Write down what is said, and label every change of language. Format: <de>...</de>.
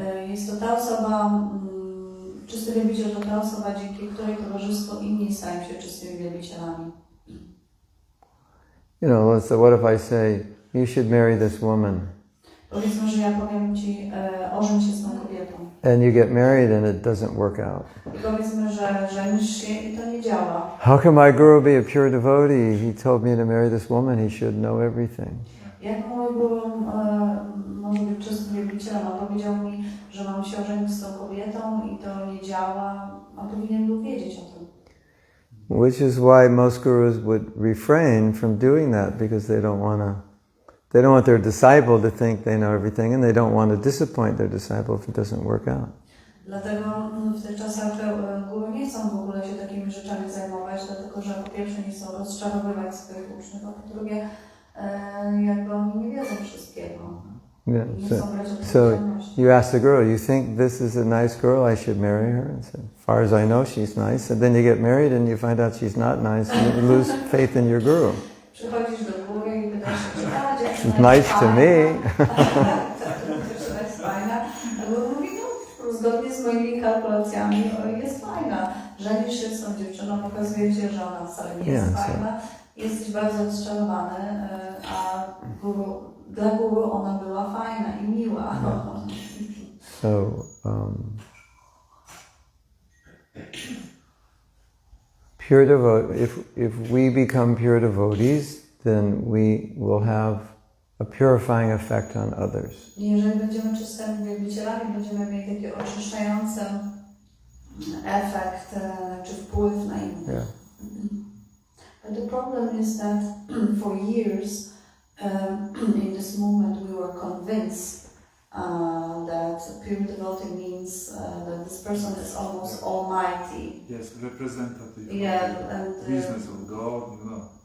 <pl>Jest to ta osoba, czysty wielbiciel to ta osoba, dzięki której towarzystwo inni stają się czystymi wielbicielami.</pl> <en>You know, so what if I say, you should marry this woman?</en> <pl>Powiedzmy, że ja powiem Ci, ożeń się z tą kobietą.</pl> <en>And you get married and it doesn't work out.</en> <pl>I powiedzmy, że żenisz się i to nie działa.</pl> <en>How can my guru be a pure devotee? He told me to marry this woman, he should know everything.</en> <pl>Jak mój guru może być czystym wielbicielem, a powiedział mi, że mam się ożenić z tą kobietą i to nie działa, a powinien był wiedzieć o tym.</pl> <en>Which is why most gurus would refrain from doing that, because they don't want their disciple to think they know everything, and they don't want to disappoint their disciple if it doesn't work out.</en> <pl>Dlatego w tych czasach guru nie chcą w ogóle się takimi rzeczami zajmować, dlatego że po pierwsze nie chcą rozczarowywać swoich uczniów, a po drugie jakby oni nie wiedzą wszystkiego.</pl> <en>Yeah. So you ask the girl, you think this is a nice girl, I should marry her? And so, as far as I know, she's nice. And then you get married and you find out she's not nice and you lose faith in your guru.</en> <pl>Przychodzisz do góry i pytasz się, czy</pl> <en>She's nice to me.</en> <pl>dziewczyna jest fajna. A guru mówi, no zgodnie z moimi kalkulacjami jest fajna. Żenisz się z tą dziewczyną, okazuje się, że ona wcale nie jest fajna. Jesteś bardzo rozczarowany, a dla guru ona była fajna i miła.</pl> <en>So, pure devotee. If we become pure devotees, then we will have a purifying effect on others.</en> <pl>Jeżeli będziemy czystymi wielbicielami, będziemy mieli taki oczyszczający efekt czy wpływ na innych.</pl> <en>Yeah. But the problem is that for years in this movement we were convinced that pure devotee means that this person is almost almighty. Yes, representative. Yeah, and business of God, you know.</en>